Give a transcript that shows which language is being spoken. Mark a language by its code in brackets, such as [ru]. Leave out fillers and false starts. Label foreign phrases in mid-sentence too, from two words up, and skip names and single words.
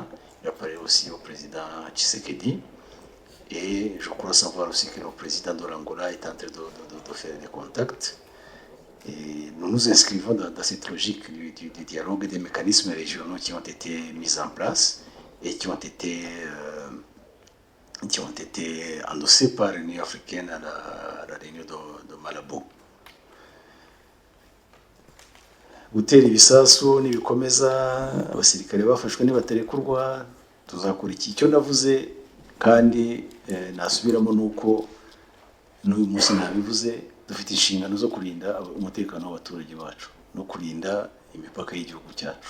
[fr] Il a parlé aussi au président Tshisekedi. Et je crois savoir aussi que le président de l'Angola est en train de faire des contacts. Et nous nous inscrivons dans cette logique du dialogue des mécanismes régionaux qui ont été mis en place et qui ont été endossés par l'Union africaine à la réunion de Malabo. [rw] Gutera ibisasu nibikomeza abasirikare bafashwe nibaterekurwa tuzakora iki. Icyo navuze kandi nasubiramo nuko n'uyu munsi nabivuze, dufite inshingano zo kurinda umutekano w'abaturage bacu no kurinda imipaka y'igihugu cyacu.